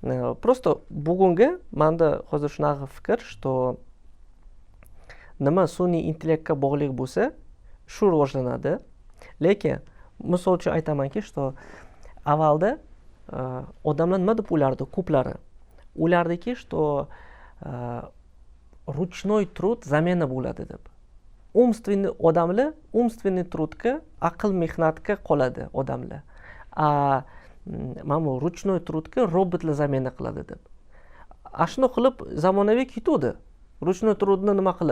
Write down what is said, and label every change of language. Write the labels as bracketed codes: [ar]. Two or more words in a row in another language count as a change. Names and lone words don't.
[uz] просто bugungi manda hozir shunaqa fikr, что nima sun'iy intellektga bog'liq bo'lsa, shu rivojlanadi. Lekin misol uchun aytamanki, что avvalda odamlar nima deb o'ylardi, ko'plari o'ylardiki, [ru] что ручной труд [uz] zamena bo'ladi deb. Umственный odamlar umственный trudga, aql mehnatga qoladi odamlar. Mana bu ручной trudga robotlar zamena qiladi deb. Shuni qilib zamonaviy ketuvdi. Ручной trudni nima qilib?